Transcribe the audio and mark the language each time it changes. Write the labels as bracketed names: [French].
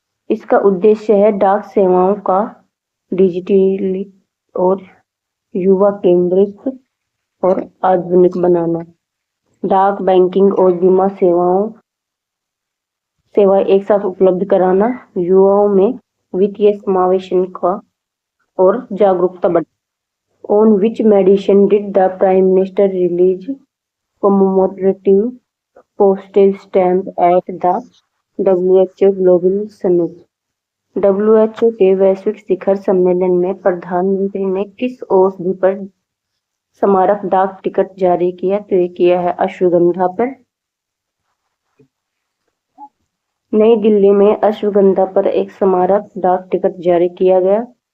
[Hindi] इसका उद्देश्य है डाक सेवाओं का डिजिटली और युवा केंद्रित और आधुनिक बनाना। डाक, बैंकिंग और बीमा सेवाएं एक साथ उपलब्ध कराना, युवाओं में वित्तीय समावेशन का और जागरूकता बढ़ाना। [English] On which medication did the Prime Minister release commemorative postage stamp at the WHO Global Summit? [Hindi] WHO के वैश्विक शिखर सम्मेलन में प्रधानमंत्री ने किस औषधि पर स्मारक डाक टिकट जारी किया? तो ये किया है अश्वगंधा पर। नई दिल्ली में अश्वगंधा पर एक स्मारक डाक टिकट जारी किया गया।